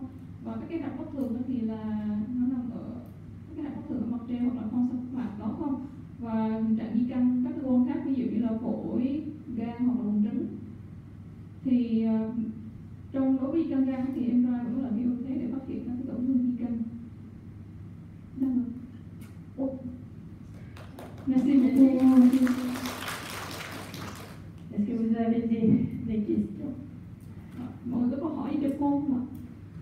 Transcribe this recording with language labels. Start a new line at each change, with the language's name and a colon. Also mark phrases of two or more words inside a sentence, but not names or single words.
Vietnamese: Và các cái hạch bất thường thì là nó nằm ở các cái hạch bất thường ở mặt treo hoặc là con sông mạc đó không, và tình trạng di căn các cơ quan khác ví dụ như là phổi, gan hoặc là buồng trứng. Thì đối với di căn gan thì MRI vẫn là cái ưu thế để phát hiện các tổn thương di căn.
French: Merci beaucoup. Est-ce que vous avez des questions?
Vietnamese: Mọi người có câu hỏi gì cho cô không ạ?